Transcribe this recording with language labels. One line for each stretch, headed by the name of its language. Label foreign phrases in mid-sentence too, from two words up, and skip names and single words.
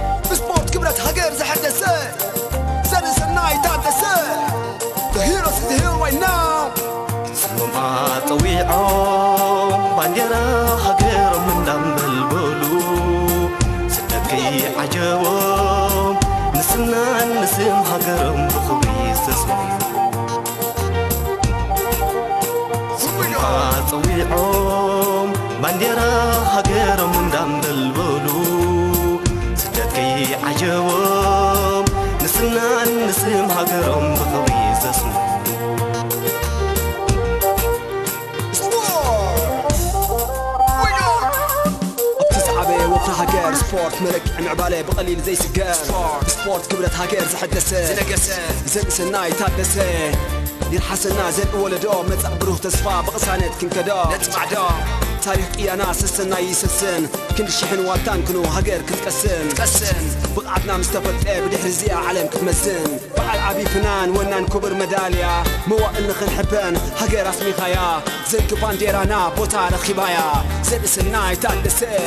Tigrinya: ብስፖርት ክብረት ሃገር ዝሐደሰ ዘርሰናይ ታደሰ።
English: The heroes is here right now.
Tigrinya: ስሞም ኣፀዊዖም ባንዴራ ሃገሮም እንዳንበልበሉ ስደት ከይዓጀቦም ንስናን ንስም ሃገሮም ብኽብሪ ዝተስመዩ። ስሞም ኣፀዊዖም ባንዴራ ሃገሮም እንዳንበልበሉ ስደት ከይዓጀቦም ንስናን ንስም ሃገሮም ብኽብሪ ዘስምዑ። Sport.
English: We go.
Tigrinya: ኣብቲ ዝዓበየ ወፍሪ ሃገር ስፖርት መለክዕ ምዕባለ ብቐሊል ዘይስገር። ስፖርት ክብረት ሃገር ዝሐደሰ ዝነገሰ ዘርኢ ሰናይ ታደሰ ይርሓሰና ዘርኢ ወለዶ መጻእ ብሩህ ተስፋ ብቕሳነት ክንከዶ ነጽማዕዶ ታሪኽ ቅያና ስስና ይስስን ክንዲ ሽሕን ዋልታን ክኑ ሃገር ክትቀስን ብቕዓትና ምስ ተፈልጠ ብድሕሪ እዚኣ ዓለም ክትመዝን በዓል ዓብዪ ፍናን ወናን ክቡር መዳልያ መዋእል ንኽንሕበን ሃገር ኣስሚኻያ ዘንኪ ባንዴራና ቦታ ረኺባያ ዘርኢ ሰናይ ታደሰ